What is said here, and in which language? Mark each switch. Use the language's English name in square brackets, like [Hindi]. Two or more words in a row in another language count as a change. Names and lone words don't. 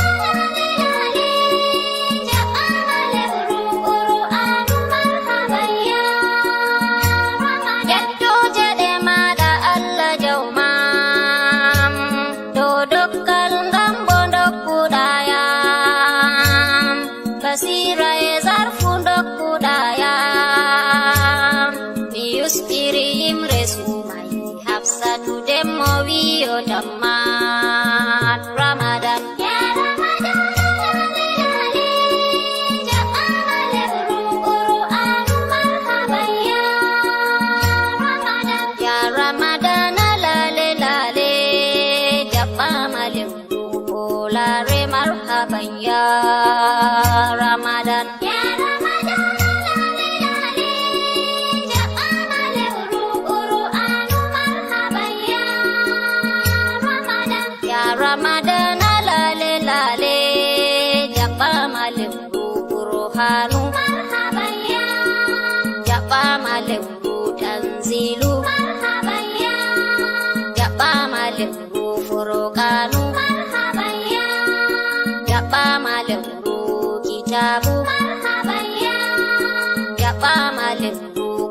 [Fula] yettoje ɗe maɗa allah jawmam do dokkal ngam bo dokkuɗayam basira e zarfu dokkuɗayam mi yustiri yimre sumai hafsatu demmo wiyo tammat ramadan [Arabic] ya ramadan ya ramadan [Fula] lale lale jaɓɓama lewru olare [Arabic] marhaban ya ramadan ya ramadan ya ramadan [Fula] lale lale jaɓɓama lewru [Arabic] burhanu marhaban ya [Fula] jaɓɓama lewru [Arabic] tanzilu marhaban ya [Fula] jaɓɓama lewru [Arabic] furqanu marhaban ya [Fula] jaɓɓama lewru [Arabic] kitabu marhaban ya [Fula] jaɓɓama lewru